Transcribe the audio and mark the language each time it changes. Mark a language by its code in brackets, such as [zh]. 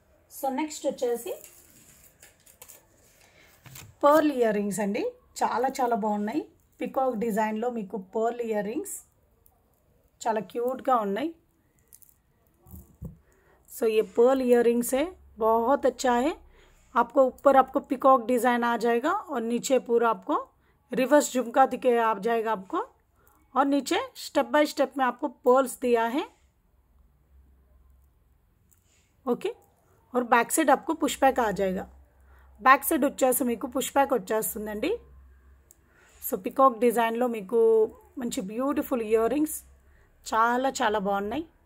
[te] So next వచ్చేసి pearl ear rings అండి. చాలా చాలా బాగున్నాయి. పికాక్ డిజైన్లో మీకు పర్ల్ ఇయర్ రింగ్స్ చాలా క్యూట్గా ఉన్నాయి. [hi] सो ये पर्ल इयररिंग्स है, बहुत अच्छा है. आपको ऊपर आपको पिकॉक डिज़ाइन आ जाएगा और नीचे पूरा आपको रिवर्स झुमका दिखे आ जाएगा आपको. और नीचे स्टेप बाय स्टेप में आपको पर्ल्स दिया है. ओके और बैक साइड आपको पुश बैक आ जाएगा. [te] बैक साइड వచ్చేసి మీకు పుష్ బ్యాక్ వచ్చేస్తుందండి. సో పికాక్ డిజైన్లో మీకు మంచి బ్యూటిఫుల్ ఇయర్ రింగ్స్ చాలా చాలా బాగున్నాయి.